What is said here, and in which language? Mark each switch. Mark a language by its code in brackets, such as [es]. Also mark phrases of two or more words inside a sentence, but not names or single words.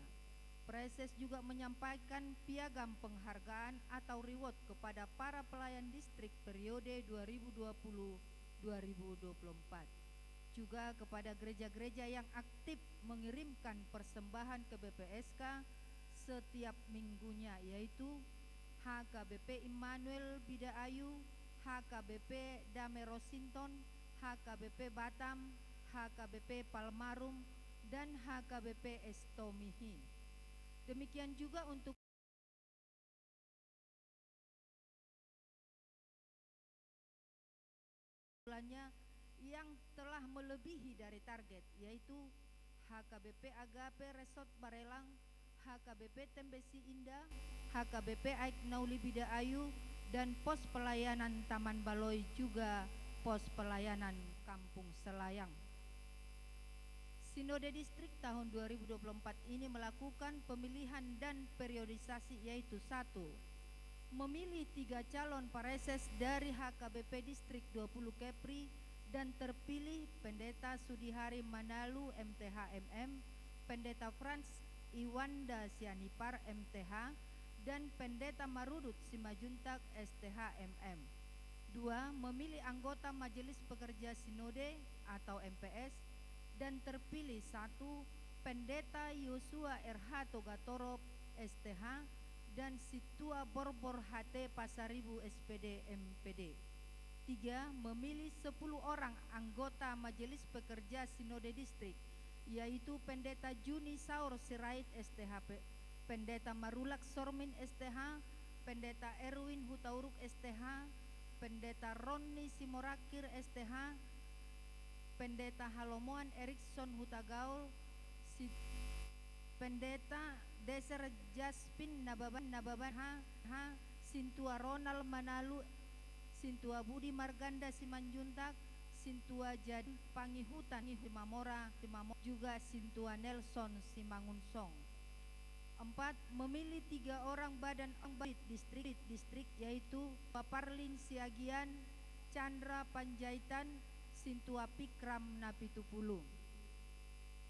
[id] Preses juga menyampaikan piagam penghargaan atau reward kepada para pelayan distrik periode 2020-2024. Juga kepada gereja-gereja yang aktif mengirimkan persembahan ke BPSK setiap minggunya, yaitu HKBP Immanuel Bidaayu, HKBP Dame Rosinton, HKBP Batam, HKBP Palmarum, dan HKBP Estomihi. Demikian juga untuk bulannya yang telah melebihi dari target, yaitu HKBP Agape Resort Barelang, HKBP Tembesi Indah, HKBP Aik Nauli Bidaayu, dan pos pelayanan Taman Baloi, juga pos pelayanan Kampung Selayang. Sinode Distrik tahun 2024 ini melakukan pemilihan dan periodisasi, yaitu 1. Memilih 3 calon pareses dari HKBP Distrik 20 Kepri dan terpilih Pendeta Sudihari Manalu MTH MM, Pendeta Frans Iwanda Sianipar MTH, dan Pendeta Marudut Simajuntak STH MM. 2. Memilih anggota Majelis Pekerja Sinode atau MPS dan terpilih 1. Pendeta Yosua RH Togatoro STH dan Situa Borbor HT Pasaribu SPD MPD. 3. Memilih 10 orang anggota Majelis Pekerja Sinode Distrik, yaitu Pendeta Juni Saur Sirait STH, Pendeta Marulak Sormin STH, Pendeta Erwin Hutauruk STH, Pendeta Ronni Simorakir STH, Pendeta Halomoan Erikson Hutagaul, Pendeta Deser Jaspin Nababan H, Sintua Ronald Manalu, Sintua Budi Marganda Simanjuntak, Sintua Jadi Pangihutan Himamora, juga Sintua Nelson Simangunsong. 4. Memilih 3 orang badan distrik, yaitu Paparlin Siagian, Chandra Panjaitan, Sintua Pikram Napitupulu.